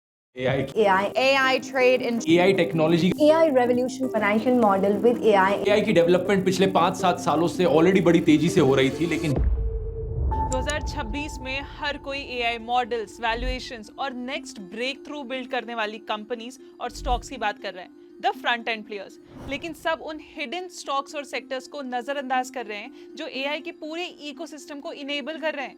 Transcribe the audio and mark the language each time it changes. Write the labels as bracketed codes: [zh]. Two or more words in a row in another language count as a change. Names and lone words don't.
[en] AI, AI trade in AI technology, AI revolution financial model with AI. [hi] AI की डेवलपमेंट पिछले 5-7 सालों से ऑलरेडी बड़ी तेजी से हो रही थी, लेकिन 2026 में हर कोई [en] AI models, valuations [hi] और [en] next break through build [hi] करने वाली कंपनीज और स्टॉक्स की बात कर रहे हैं, [en] the front end players. [hi] लेकिन सब उन [en] hidden stocks [hi] और सेक्टर्स को नजरअंदाज कर रहे हैं जो AI के पूरे इकोसिस्टम को इनेबल कर रहे हैं।